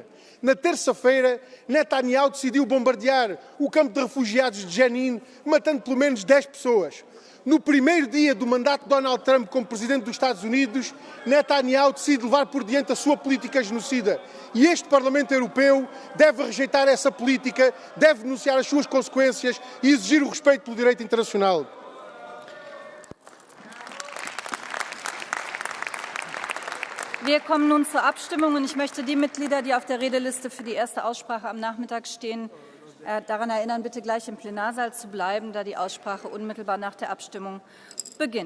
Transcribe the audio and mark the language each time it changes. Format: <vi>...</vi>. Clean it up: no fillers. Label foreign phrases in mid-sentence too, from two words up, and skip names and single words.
<pt>Na terça-feira, Netanyahu decidiu bombardear o campo de refugiados de Jenin, matando pelo menos 10 pessoas. No primeiro dia do mandato de Donald Trump como Presidente dos Estados Unidos, Netanyahu decide levar por diante a sua política genocida. E este Parlamento Europeu deve rejeitar essa política, deve denunciar as suas consequências e exigir o respeito pelo direito internacional.</pt> <de>Wir kommen nun zur Abstimmung und ich möchte die Mitglieder, die auf der Redeliste für die erste Aussprache am Nachmittag stehen, daran erinnern, bitte gleich im Plenarsaal zu bleiben, da die Aussprache unmittelbar nach der Abstimmung beginnt.</de>